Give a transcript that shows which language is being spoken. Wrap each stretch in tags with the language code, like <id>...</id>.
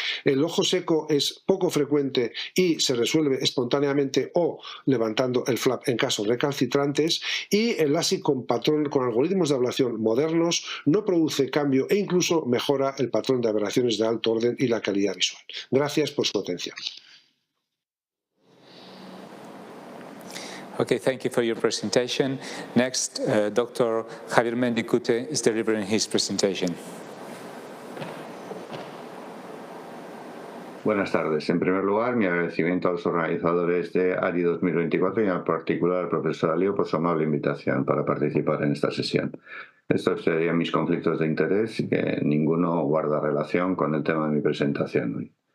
<es>El ojo seco es poco frecuente y se resuelve espontáneamente o levantando el flap en casos recalcitrantes, y el LASIK con algoritmos de ablación modernos no produce cambio e incluso mejora el patrón de aberraciones de alto orden y la calidad visual. Gracias por su atención.</es> <en>Okay, thank you for your presentation. Next, Dr. Javier Mendicute is delivering his presentation.</en> <es>Buenas tardes. En primer lugar, mi agradecimiento a los organizadores de ARI24 y en particular al profesor Alío por su amable invitación para participar en esta sesión. Estos serían mis conflictos de interés y que ninguno guarda relación con el tema de mi presentación hoy.</es>